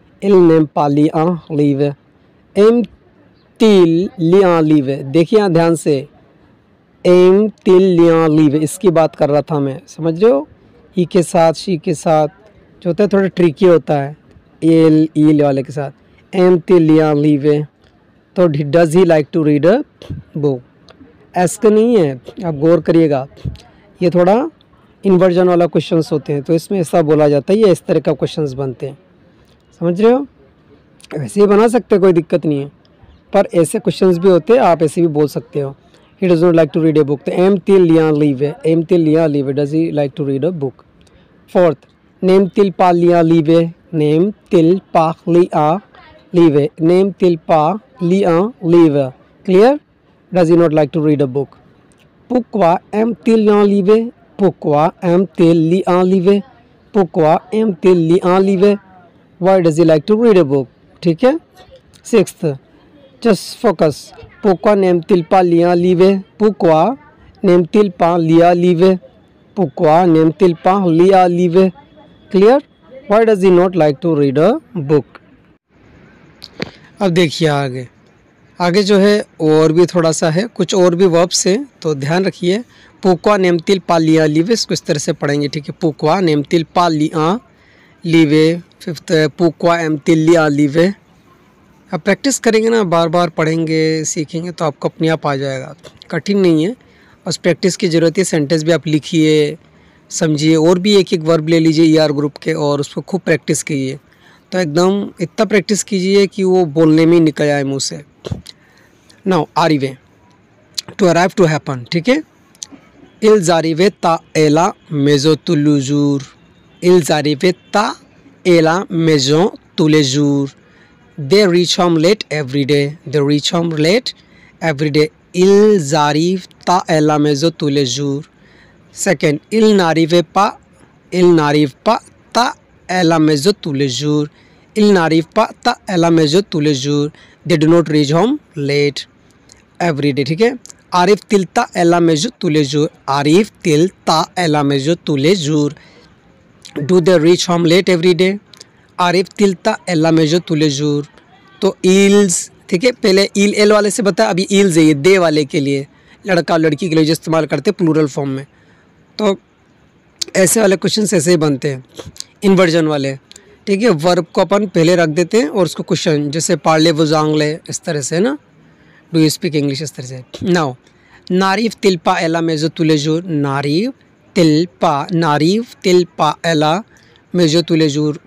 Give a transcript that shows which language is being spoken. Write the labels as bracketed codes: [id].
[fr] Il n'aime pas lire un livre. Aime-t-il lire un livre? [hi] देखिए यहाँ ध्यान से, [fr] aime-t-il lire un livre, [hi] इसकी बात कर रहा था मैं, समझ रहे हो. ही के साथ, शी के साथ जो होता है थोड़ा ट्रिकी होता है, il वाले के साथ. [fr] aime-t-il lire un livre, [en] तो does he like to read a book? [hi] ऐसा नहीं है, आप गौर करिएगा, ये थोड़ा इन्वर्जन वाला क्वेश्चंस होते हैं, तो इसमें ऐसा बोला जाता है, ये इस तरह का क्वेश्चंस बनते हैं. समझ रहे हो. वैसे ही बना सकते हैं, कोई दिक्कत नहीं है, पर ऐसे क्वेश्चंस भी होते हैं, आप ऐसे भी बोल सकते हो. [en] he does not like to read a book, तो [fr] aime-t-il lire un livre, [en] Does he like to read a book. [fr] फोर्थ, n'aime-t-il pas lire un livre, क्लियर. [en] Does he not like to read a book. [fr] Pourquoi aime-t-il lire un livre? Pourquoi aime-t-il lire un livre? Pourquoi aime-t-il lire un livre? [en] Why does he like to read a book? [hi] ठीक है. [en] Sixth, just focus. [fr] Pourquoi n'aime-t-il pas lire un livre? Pourquoi n'aime-t-il pas lire un livre? Pourquoi n'aime-t-il pas lire un livre? [en] Clear? Why does he not like to read a book? [hi] अब देखिए आगे जो है और भी थोड़ा सा है, कुछ और भी वर्ब्स हैं, तो ध्यान रखिए. [fr] Pourquoi n'aime-t-il pas lire un livre? [hi] इसको इस तरह से पढ़ेंगे, ठीक है. [fr] Pourquoi n'aime-t-il pas lire un livre? फिफ्थ है Pourquoi aime-t-il lire un livre? [hi] अब प्रैक्टिस करेंगे ना, बार बार पढ़ेंगे, सीखेंगे, तो आपको अपने आप आ जाएगा. कठिन नहीं है, बस प्रैक्टिस की ज़रूरत है. सेंटेंस भी आप लिखिए, समझिए, और भी एक एक वर्ब ले लीजिए ER ग्रुप के और उसको खूब प्रैक्टिस कीजिए. तो एकदम इतना प्रैक्टिस कीजिए कि वो बोलने में निकल आए मुँह से. [fr] नाउ arriver, [en] to arrive, to happen, [fr] ठीक है. Ils arrivaient à la maison tous les jours. Ils arrivaient à la maison tous les jours. [en] They reach home late every day. They reach home late every day. [fr] Ils arrivent à la maison tous les jours. Second, ils n'arrivent pas à la maison tous les jours. Ils n'arrivent pas à la maison tous les jours. [en] They do not reach home late every day, [fr] ठीक है. Arrive-t-il à la maison tous les jours? Arrive-t-il à la maison tous les jours? [en] Do they reach home late every day? [fr] Arrive-t-il à la maison tous les jours? [hi] तो ils, ठीक है, पहले il L वाले से बता, अभी ils है ये दे वाले के लिए, लड़का लड़की के लिए जो इस्तेमाल करते हैं प्लूरल फॉर्म में. तो ऐसे वाले क्वेश्चन ऐसे ही बनते हैं, इन्वर्जन वाले, ठीक है. वर्ब को अपन पहले रख देते हैं और उसको क्वेश्चन, जैसे [fr] पार्ले वो जांगले, [hi] इस तरह से ना, [en] do you speak English, [hi] इस तरह से. [fr] नाउ n'arrive-t-il pas à la maison tous les jours? N'arrive-t-il pas à la maison tous les jours?